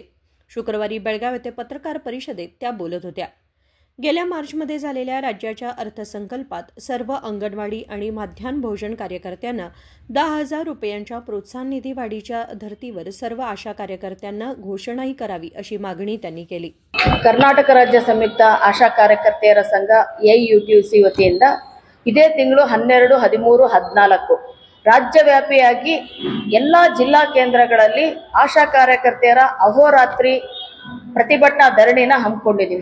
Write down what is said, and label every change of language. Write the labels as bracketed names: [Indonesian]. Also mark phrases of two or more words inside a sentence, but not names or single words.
[Marathi] शुक्रवारी बेळगाव येथे पत्रकार परिषदेत त्या बोलत होत्या. गेल्या मार्चमध्ये झालेल्या राज्याच्या अर्थसंकल्पात सर्व अंगणवाडी आणि माध्यान्ह भोजन कार्यकर्त्यांना 10,000 रुपयांच्या प्रोत्साहन निधी वाढीच्या धर्तीवर सर्व आशा कार्यकर्त्यांना घोषणाही करावी अशी मागणी त्यांनी केली. [Kannada] ಕರ್ನಾಟಕ ರಾಜ್ಯ ಸಂಯುಕ್ತ ಆಶಾ ಕಾರ್ಯಕರ್ತೆಯರ ಸಂಘ AIUTUC ವತಿಯಿಂದ ಇದೇ ತಿಂಗಳು 12, 13, 14 ರಾಜ್ಯವ್ಯಾಪಿಯಾಗಿ ಎಲ್ಲ ಜಿಲ್ಲಾ ಕೇಂದ್ರಗಳಲ್ಲಿ ಆಶಾ ಕಾರ್ಯಕರ್ತೆಯರ ಅಹೋರಾತ್ರಿ ಪ್ರತಿಭಟನಾ ಧರಣಿನ ಹಮ್ಮಿಕೊಂಡಿದ್ದೀವಿ.